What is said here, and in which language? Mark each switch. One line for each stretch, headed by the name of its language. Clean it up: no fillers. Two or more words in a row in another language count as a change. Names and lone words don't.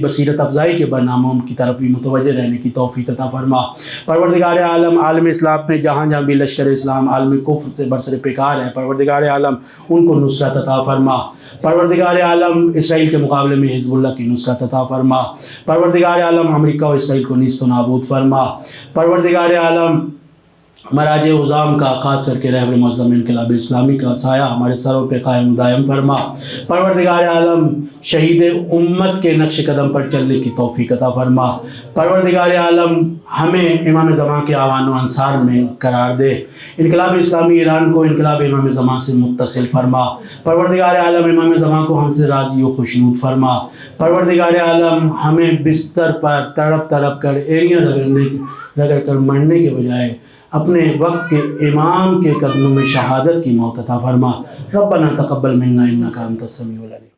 Urdu: بصیرت افزائی کے برناموں کی طرف بھی متوجہ رہنے کی توفیق عطا فرما، پروردگار عالم عالم اسلام میں جہاں جہاں بھی لشکر اسلام عالم کفر سے برسر پیکار ہے پروردگار عالم ان کو نصرت عطا فرما، پروردگار عالم اسرائیل کے مقابلے میں حزب اللہ کی نصرت عطا فرما، پروردگار عالم امریکہ و اسرائیل کو نیست و نابود فرما، پروردگار عالم مراجع عظام کا خاص کر کے رہبر معظم انقلاب اسلامی کا سایہ ہمارے سروں پہ قائم دائم فرما، پروردگار عالم شہید امت کے نقش قدم پر چلنے کی توفیق عطا فرما، پروردگار عالم ہمیں امام زمان کے اعوان و انصار میں قرار دے، انقلاب اسلامی ایران کو انقلاب امام زمان سے متصل فرما، پروردگار عالم امام زمان کو ہم سے راضی و خوشنود فرما، پروردگار عالم ہمیں بستر پر تڑپ تڑپ کر ایڑیاں رگڑ کر مرنے کے بجائے اپنے وقت کے امام کے قدموں میں شہادت کی موت عطا فرما،
Arabic: ربنا تقبل منا انک انت السمیع العلیم۔